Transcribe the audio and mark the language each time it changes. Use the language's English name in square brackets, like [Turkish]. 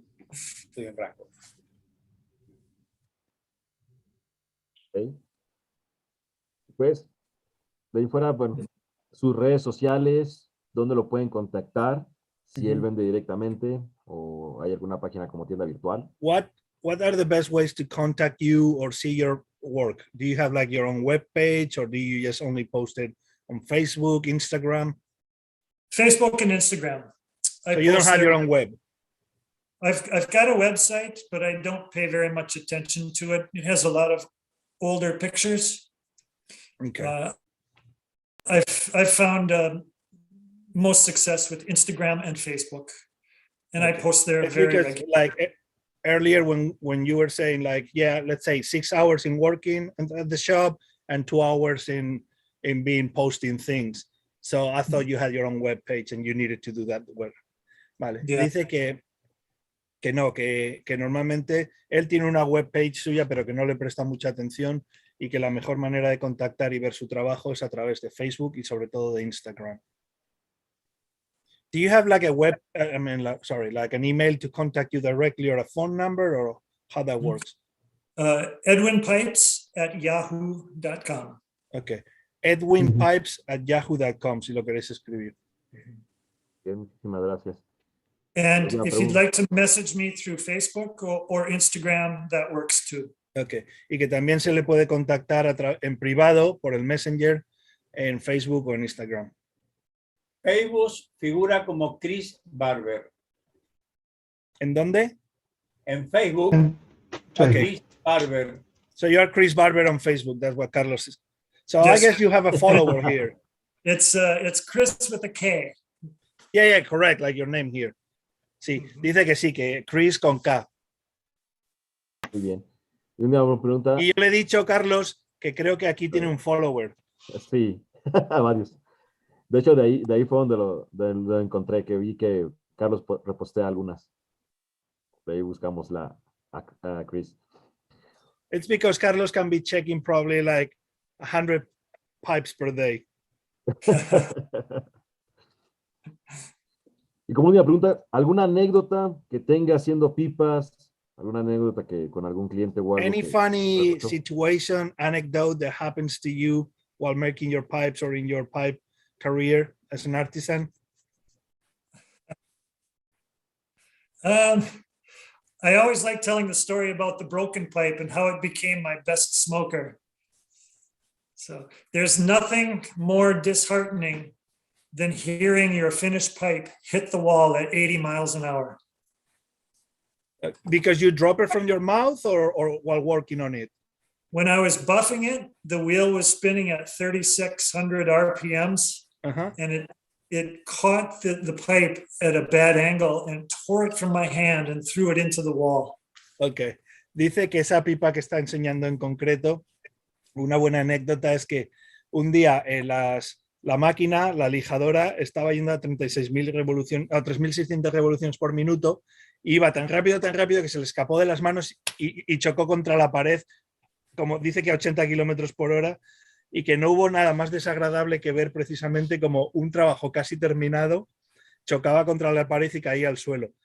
[Spanish] Estoy en rango. [English] Okay. [Spanish] Pues, de ahí fuera, bueno, sus redes sociales, ¿dónde lo pueden contactar? Si él vende directamente o hay alguna página como tienda virtual. [English] What are the best ways to contact you or see your work? Do you have like your own web page, or do you just only post it on Facebook, Instagram? Facebook and Instagram. So you don't have your own web? I've got a website, but I don't pay very much attention to it. It has a lot of older pictures. Okay. I've found most success with Instagram and Facebook, and okay. I post there very regularly. Like earlier when you were saying like, yeah, let's say 6 hours in working at the shop and 2 hours in being posting things. So I thought you had your own web page and you needed to do that well. Vale. Yeah. [Spanish] Dice que normalmente él tiene una web page suya, pero que no le presta mucha atención, y que la mejor manera de contactar y ver su trabajo es a través de Facebook y sobre todo de Instagram. [English] Do you have like a web, like an email to contact you directly or a phone number, or how that works? Edwin Pipes at yahoo.com. [Spanish] Okay. Edwin Pipes at yahoo.com, si lo queréis escribir. Bien, muchísimas gracias. [English] And [Spanish] ¿Alguna [English] if you'd [Spanish] pregunta? [English] like to message me through Facebook or Instagram, that works too. Okay. [Spanish] Y que también se le puede contactar en privado por el Messenger, en Facebook o en Instagram. Facebook figura como Kris Barber. ¿En dónde? En Facebook, [English] Okay. Kris Barber. So you are Kris Barber on Facebook. That's what Carlos is. So Yes. I guess you have a follower here. It's Chris with a K. Yeah, correct. Like your name here. [Spanish] Sí, dice que sí, que Kris con K. Muy bien. Y una pregunta. Y yo le he dicho, Carlos, que creo que aquí tiene un follower. Sí, varios. De hecho, de ahí fue donde lo encontré, que vi que Carlos repostea algunas. De ahí buscamos a Kris. [English] It's because Carlos can be checking probably like 100 pipes per day. [Spanish] Y como última pregunta, ¿alguna anécdota que tenga haciendo pipas? ¿Alguna anécdota que con algún cliente o algo? [English] Any funny situation, anecdote that happens to you while making your pipes or in your pipe career as an artisan? I always like telling the story about the broken pipe and how it became my best smoker. So there's nothing more disheartening than hearing your finished pipe hit the wall at 80 miles an hour. Because you drop it from your mouth or while working on it? When I was buffing it, the wheel was spinning at 3,600 RPMs, and it caught the pipe at a bad angle and tore it from my hand and threw it into the wall. Ok. [Spanish] Dice que esa pipa que está enseñando en concreto, una buena anécdota es que un día la máquina, la lijadora, estaba yendo a 36.000 revoluciones, a 3.600 revoluciones por minuto, y iba tan rápido que se le escapó de las manos y chocó contra la pared, como dice que a 80 kilómetros por hora, y que no hubo nada más desagradable que ver precisamente como un trabajo casi terminado chocaba contra la pared y caía al suelo.